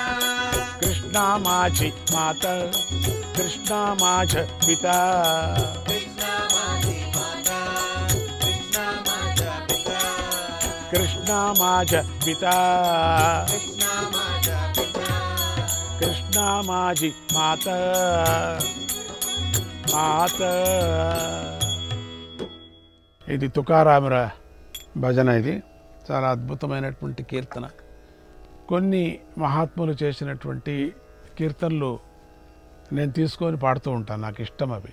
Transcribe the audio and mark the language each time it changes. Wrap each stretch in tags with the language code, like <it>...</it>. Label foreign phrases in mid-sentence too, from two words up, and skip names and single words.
<mr>कृष्णा माझी माता कृष्णा माझा पिता कृष्णा माझी माता कृष्णा माझा पिता कृष्णा माझा पिता कृष्णा माझा पिता कृष्णा माझी माता మాత.</mr> <te>ఇది తుకారాముల భజన. ఇది చాలా అద్భుతమైనటువంటి కీర్తన. కొన్ని మహాత్ములు చేసినటువంటి కీర్తనలు నేను తీసుకొని పాడుతూ ఉంటాను, నాకు ఇష్టం అవి.</te>